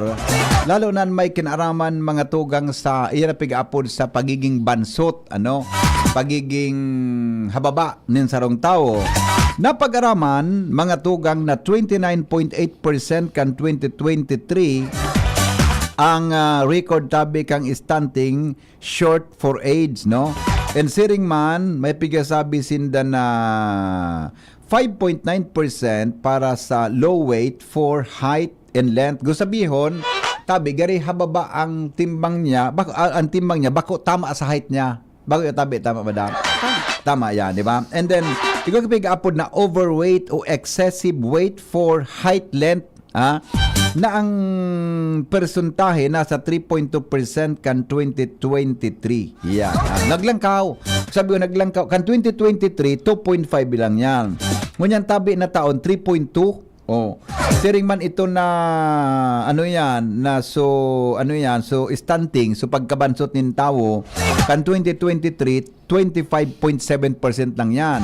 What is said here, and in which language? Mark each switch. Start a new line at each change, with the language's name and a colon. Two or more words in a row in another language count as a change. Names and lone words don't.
Bikol: Lalo na may kinaraman mga tugang sa iyanapig-apod sa pagiging bansot, pagiging hababa nin sarong tao. Napag-araman mga tugang na 29.8% kan 2023 ang record tabi kang
English: stunting short for age,
Bikol: no? And siring man, may pigasabi sinda na 5.9% para sa
English: low weight for height and length.
Bikol: Gusto sabihin, tabi, gari hababa ang timbang niya, bako tama sa height niya. Bago yung tabi, tama madam? Tama yan, di ba? And then, ikaw kapag-apod na overweight o
English: excessive weight for height length,
Bikol: na ang persuntahe nasa 3.2% kan 2023. Yeah. Naglangkaw. Sabi ko naglangkaw. Kan 2023, 2.5 lang yan. Ngunyan tabi na taon, 3.2. Oh. Siring man ito na so stunting, so pagkabansot nin tao, kan 2023, 25.7% lang yan.